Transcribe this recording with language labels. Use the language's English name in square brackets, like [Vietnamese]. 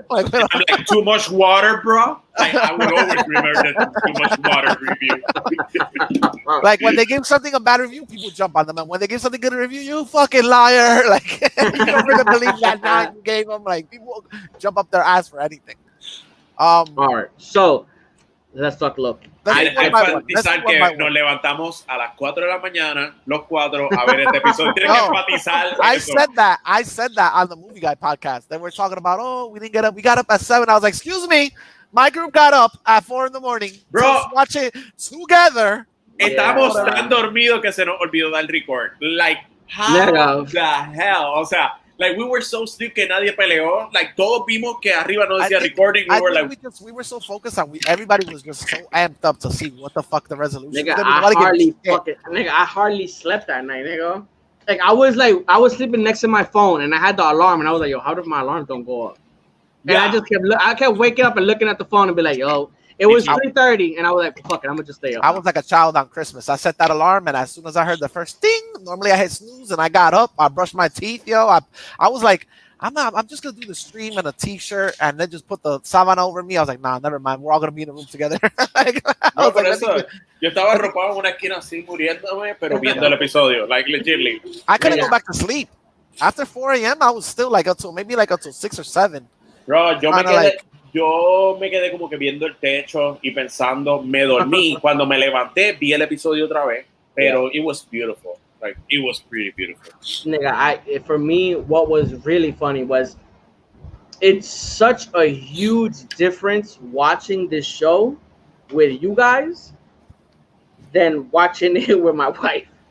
[English] I'm like, too much water, bro. Like, I would always remember that too much water review. Like when they give something a bad review, people jump on them, and when they give something good review, you fucking liar! Like you don't really believe that now you gave them. Like people jump up their ass for anything. All right, so let's talk Loki. [Spanish] Hay enfatizar que nos levantamos a las 4 de la mañana, los cuatro, a ver este episodio. Tienen que enfatizar. [English] I said that on the Movie Guy podcast. They were talking about, we didn't get up. We got up at 7. I was like, excuse me, my group got up at 4 in the morning. Bro, to watch it together. [Spanish] Estamos tan dormidos que se nos olvidó dar record. [English] Like, how the hell? [Spanish] O sea, [English] like, we were so sleep [Spanish] que nadie peleó. Like, todos vimos que arriba no decía recording. [English] We were so focused on everybody was just so amped up to see what the fuck the resolution. Nigga, I hardly slept that night, nigga. Like, I was sleeping next to my phone and I had the alarm and I was like, yo, how did my alarm don't go up? And I kept waking up and looking at the phone and be like, yo, it was 3:30 and I was like, fuck it, I'm gonna just stay up. I was like a child on Christmas. I set that alarm and as soon as I heard the first ding, normally I hit snooze and I got up, I brushed my teeth, yo. I was like, I'm just gonna do the stream in a t-shirt and then just put the sábana over me. I was like, nah, never mind. We're all gonna be in the room together. [Spanish] No, por eso, yo estaba arropado en una esquina así muriéndome, pero viendo el episodio, [English] like legitimately. I couldn't go back to sleep. After 4 a.m., I was still like until 6 or 7. [Spanish] Bro, yo me quedé como que viendo el techo y pensando, me dormí. Cuando me levanté, vi el episodio otra vez, pero [English] it was beautiful. Like, it was pretty beautiful. Nigga, for me, what was really funny was it's such a huge difference watching this show with you guys than watching it with my wife.